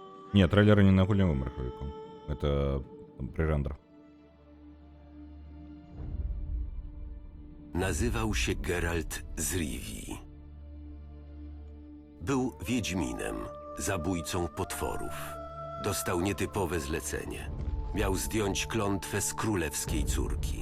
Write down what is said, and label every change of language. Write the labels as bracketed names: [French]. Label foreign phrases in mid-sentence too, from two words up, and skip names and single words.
[Belarusian] Не, трейлеры не на гульнявым рахавіку. [Russian] Это пререндер. [Polish] Nazywał się Geralt z Rivii. Był wiedźminem, zabójcą potworów. Dostał nietypowe zlecenie. Miał zdjąć klątwę z królewskiej córki.